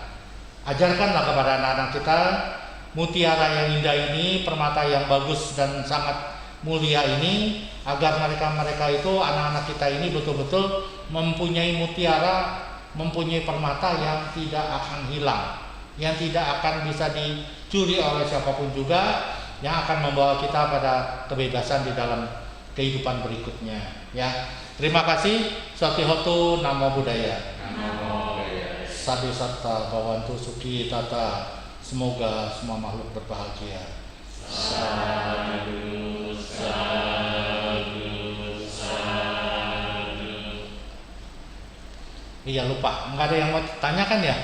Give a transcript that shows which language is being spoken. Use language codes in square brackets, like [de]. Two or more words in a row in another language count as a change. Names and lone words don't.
[id] Ajarkanlah kepada anak-anak kita mutiara yang indah ini, permata yang bagus dan sangat mulia ini, agar mereka itu, anak-anak kita ini betul-betul mempunyai mutiara, mempunyai permata yang tidak akan hilang, yang tidak akan bisa dicuri oleh siapapun juga, yang akan membawa kita pada kebebasan di dalam kehidupan berikutnya, ya. Terima kasih. [pi] Swastihotu, Namo Buddhaya. Namo Buddhaya. Sadhu Satta Bhavantu Sukhi Tata. [id] Semoga semua makhluk berbahagia. [pi] Sadhu, sadhu, sadhu. [id] Iya lupa, nggak ada yang mau tanyakan ya?